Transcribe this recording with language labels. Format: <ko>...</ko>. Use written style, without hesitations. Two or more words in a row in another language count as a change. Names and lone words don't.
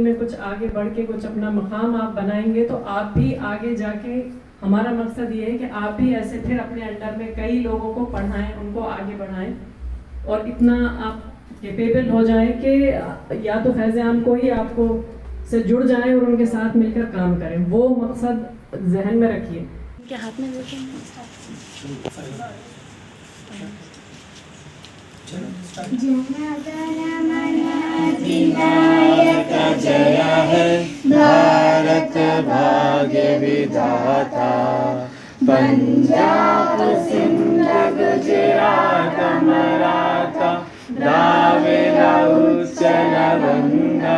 <ur>میں کچھ آگے بڑھ کے کچھ اپنا مقام آپ بنائیں گے تو آپ بھی آگے جا کے، ہمارا مقصد یہ ہے کہ آپ بھی ایسے پھر اپنے انڈر میں کئی لوگوں کو پڑھائیں، ان کو آگے بڑھائیں اور اتنا آپ کیپیبل ہو جائیں کہ یا تو فیض عام کو ہی آپ کو سے جڑ جائیں اور ان کے ساتھ مل کر کام کریں. وہ مقصد ذہن میں رکھیے. کے ہاتھ میں دیتے ہیں.</ur> <bn>বিনায়ক জয় হৈ ভারত ভাগ্য বিধাতা পঞ্জাব সিন্ধ গুজরাত মরাঠা দ্রাবিড় উচ্চল গঙ্গা</bn>